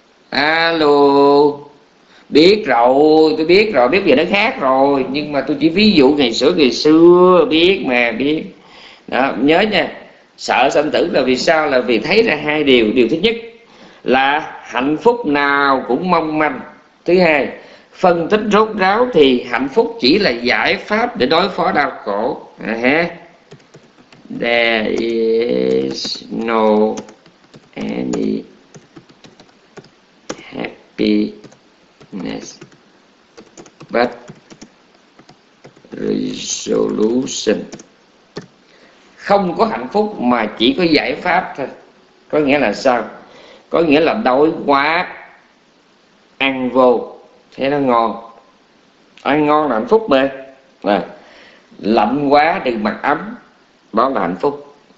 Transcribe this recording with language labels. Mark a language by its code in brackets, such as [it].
[vi] Alo, biết rồi, tôi biết rồi, biết giờ nó khác rồi, nhưng mà tôi chỉ ví dụ ngày xưa, biết mà, biết đó. Nhớ nha, sợ sanh tử là vì sao? Là vì thấy ra hai điều. Điều thứ nhất là hạnh phúc nào cũng mong manh. Thứ hai, phân tích rốt ráo thì hạnh phúc chỉ là giải pháp để đối phó đau khổ. [en] There is no any happy but resolution. [vi] Không có hạnh phúc mà chỉ có giải pháp thôi. Có nghĩa là sao? Có nghĩa là đói quá ăn vô thế nó ngon, ăn ngon là hạnh phúc mà. À, lạnh quá đừng mặc ấm, đó là hạnh phúc.